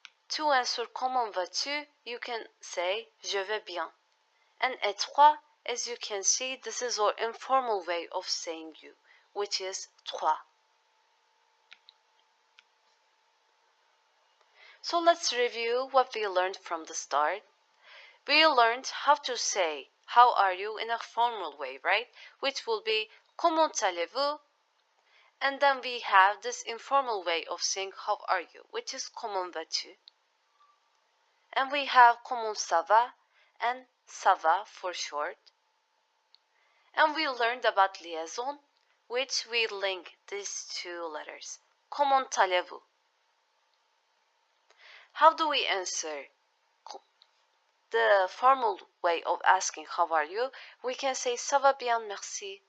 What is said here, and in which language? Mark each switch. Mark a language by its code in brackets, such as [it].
[en] To answer [fr] comment vas-tu, [en] you can say [fr] je vais bien. [en] And [fr] et toi, [en] as you can see, this is our informal way of saying you, which is [fr] toi. [en] So let's review what we learned from the start. We learned how to say how are you in a formal way, right? Which will be [fr] comment allez-vous? [en] And then we have this informal way of saying how are you, which is [fr] comment vas-tu? [en] And we have [fr] comment ça va [en] and [fr] ça va [en] for short. And we learned about liaison, which we link these two letters. [fr] Comment allez-vous? [en] How do we answer the formal way of asking how are you? We can say [fr] ça va bien, merci.